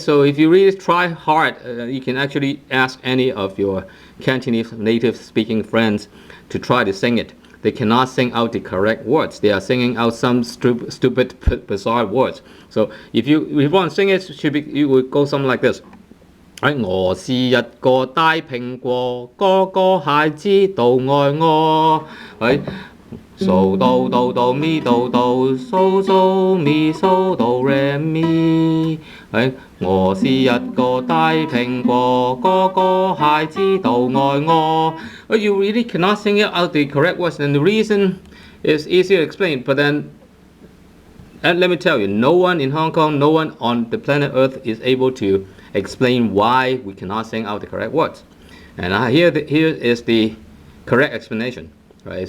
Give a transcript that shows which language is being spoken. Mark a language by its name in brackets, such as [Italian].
[English] So if you really try hard, you can actually ask any of your Cantonese native speaking friends to try to sing it. They cannot sing out the correct words. They are singing out some stupid bizarre words. So if you want to sing it, you would go something like this. [Cantonese] 我是一個大蘋果，個個孩子都愛我。 So do mi do so mi so do re mi。我是一個大蘋果，個個孩子都愛我。 [English] You really cannot sing it out the correct words, and the reason is easy to explain. But then, and let me tell you, no one in Hong Kong, no one on the planet Earth is able to explain why we cannot sing out the correct words. And here is the correct explanation. Right?